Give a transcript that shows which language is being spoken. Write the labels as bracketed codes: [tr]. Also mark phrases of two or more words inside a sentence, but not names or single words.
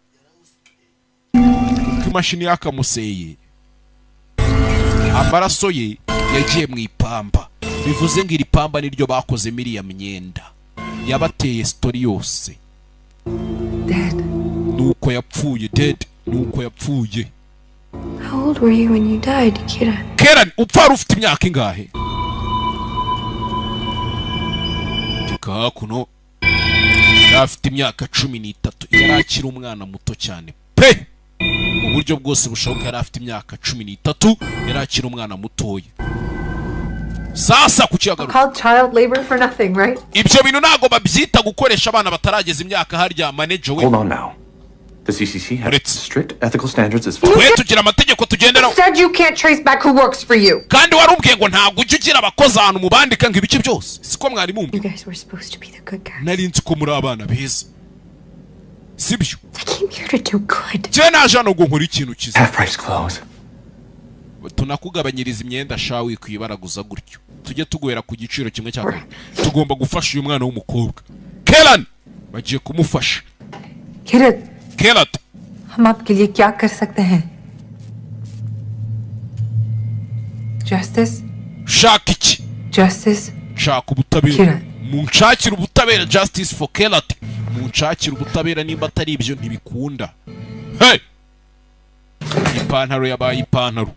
[rw] Imashini yakamuseye, amaraso ye yagiye mu ipamba. Bivuze ngo iri pamba niryo bakoze miriya myenda yabateye story yose. Dad. Nuko yapfuye, Dad. Nuko yapfuye. [en] How old were you when you died, Kira? [rw] Kera upfa ufite imyaka ingahe? Tika kuno afite imyaka 13, yari akiri umwana muto cyane pe, mu buryo bwose bushoboka. Yari afite imyaka 13, yari akiri umwana mutoya. Sasa kucyagaruka [en] Called child labor for nothing, right? [rw] ibyo bintu ntago babyita gukoresha abana batarageza imyaka harya manager we. [en] Hold on now. The CCC has strict ethical standards as far [rw] we tugira amategeko tugenderaho. [en] Said you can't trace back who works for you. [rw] Kandi warumbwiye ngo ntago ujye ugira abakozi ahantu mubandika ngo ibice byose. Siko mwari mumbi. [en] You guys were supposed to be the good guys. [rw] Nari nzi ko muri abana beza, sibyo? [en] I came here to do good. [rw] Je naje hano ngo nkora ikintu cyiza. [en] half price clothes. [rw] Tunakugabanyiriza imyenda shawe kwibaraguza gutyo, tujye tuguhera ku giciro kimwe cya kabiri. Tugomba gufasha uyu mwana w'umukobwa. Kelan bagiye kumufasha. Kelat, [hi] हम आपके लिए क्या कर सकते हैं? [rw] Justice? shaka iki? Justice? Shaka ubutabera. Munshakira ubutabera. [en] Justice for Kelat. [rw] Munshakira ubutabera, nimba atari ibyo ntibikunda. Hey! Ipantaro yabaye ipantaro.